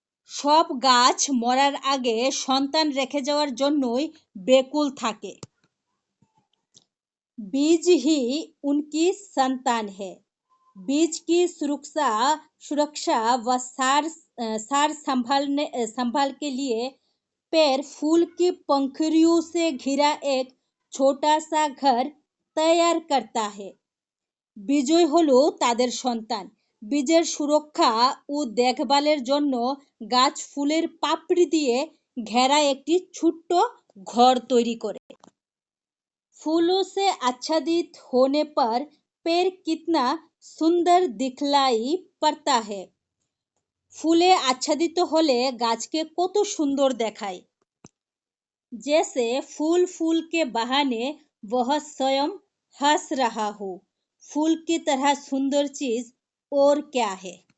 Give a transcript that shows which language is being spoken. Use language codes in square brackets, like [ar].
[bn] সব গাছ মরার আগে সন্তান রেখে যাওয়ার জন্যই বেকুল থাকে। [hi] बीज ही उनकी संतान है। बीज की सुरक्षा व सार संभाल के लिए पेड़ फूल की पंखुड़ियों से घिरा एक छोटा सा घर तैयार करता है। [bn] বীজই হলো তাদের সন্তান। বীজের সুরক্ষা ও দেখভালের জন্য গাছ ফুলের পাপড়ি দিয়ে ঘেরা একটি ছোট্ট ঘর তৈরি করে। [hi] फूलों से आच्छादित होने पर पेड़ कितना सुंदर दिखलाई पड़ता है। [bn] ফুলে আচ্ছাদিত হলে গাছকে কত সুন্দর দেখায়। [hi] जैसे फूल के बहाने वह स्वयं हंस रहा हो। फूल की तरह सुंदर चीज और क्या है।